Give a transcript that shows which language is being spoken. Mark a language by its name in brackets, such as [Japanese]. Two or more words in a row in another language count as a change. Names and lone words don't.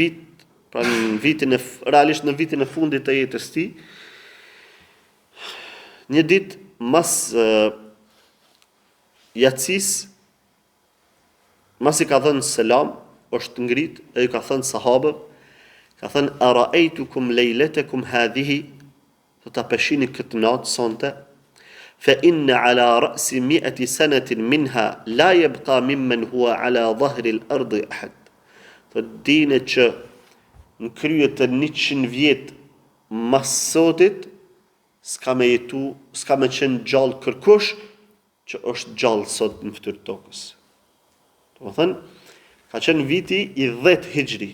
[Albanian] vit, pra realisht në vitin e fundit të jetës tij, një ditë mas yatsis, masi ka thënë selam, është ngrit e ju ka thënë sahabëve, ka thënë [Arabic] أرأيتكم ليلتكم هذه, [Albanian] do ta peshini këtë natë sonte, [Arabic] فإن على رأس مئة سنة منها لا يبقى ممن هو على ظهر الأرض أحد. [Albanian] Të dini që në krye të 100 vjet mas sotit s'ka me qenë gjallë kërkush që është gjallë sot në fytyrë tokës. Do të thënë, ka qenë viti i 10 hijri.